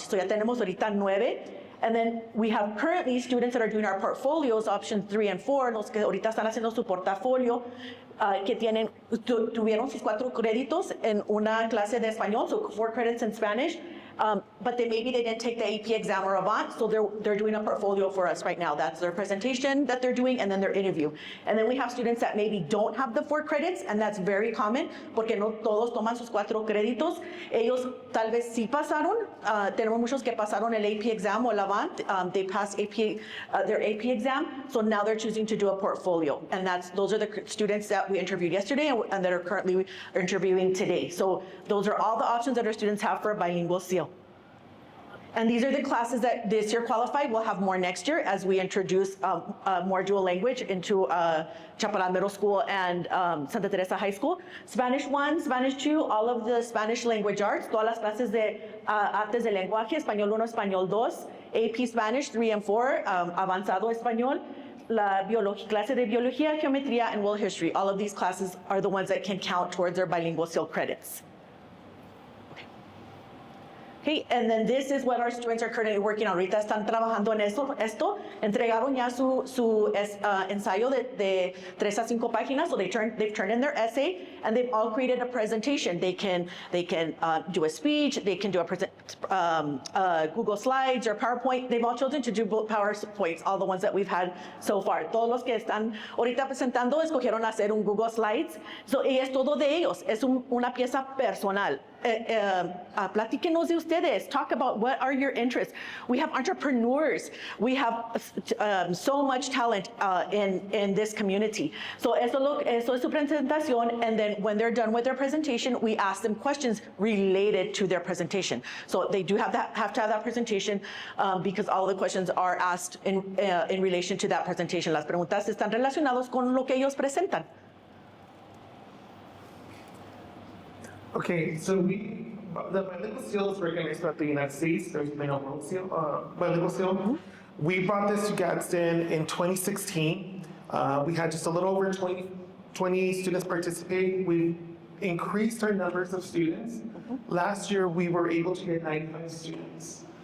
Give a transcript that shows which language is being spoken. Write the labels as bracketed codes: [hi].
[es] So ya tenemos ahorita 9. [en] And then we have currently students that are doing our portfolios, option 3 and 4, [es] los que ahorita están haciendo su portafolio, que tuvieron sus 4 créditos en una clase de español, [en] so 4 credits in Spanish. But maybe they didn't take the AP exam or Avant, so they're doing a portfolio for us right now. That's their presentation that they're doing, and then their interview. And then we have students that maybe don't have the 4 credits, and that's very common, [es] porque no todos toman sus 4 créditos. Ellos tal vez sí pasaron. Tenemos muchos que pasaron el AP exam o el Avant. [en] They passed their AP exam, so now they're choosing to do a portfolio. And those are the students that we interviewed yesterday and that are currently interviewing today. So those are all the options that our students have for a bilingual seal. And these are the classes that this year qualified. We'll have more next year as we introduce more dual language into Chaparral Middle School and Santa Teresa High School. Spanish 1, Spanish 2, all of the Spanish language arts, [es] todas las clases de artes de lenguaje, Español 1, Español 2, [en] AP Spanish 3 and 4, [es] Avanzado Español, la clase de biología, geometría, [en] and world history. All of these classes are the ones that can count towards their bilingual seal credits. Okay, and then this is what our students are currently working on. [es] Ahorita están trabajando en esto. Entregaron ya su ensayo de 3 a 5 páginas. [en] So they've turned in their essay, and they've all created a presentation. They can do a speech. They can do a Google Slides or PowerPoint. They've all chosen to do PowerPoints, all the ones that we've had so far. [es] Todos los que están ahorita presentando escogieron hacer un Google Slides. [en] So, [es] y es todo de ellos. Es una pieza personal. Platíquenos de ustedes. [en] Talk about what are your interests. We have entrepreneurs. We have so much talent in this community. So [es] eso es su presentación, [en] and then when they're done with their presentation, we ask them questions related to their presentation. So they do have to have that presentation because all the questions are asked in relation to that presentation. [es] Las preguntas están relacionadas con lo que ellos presentan. [en] Okay, so the bilingual seal is recognized throughout the United States. There's been a world seal, bilingual seal. Mm-hmm. We brought this to Gadsden in 2016. We had just a little over 20 students participate. We increased our numbers of students. Mm-hmm. Last year, we were able to get 95 students.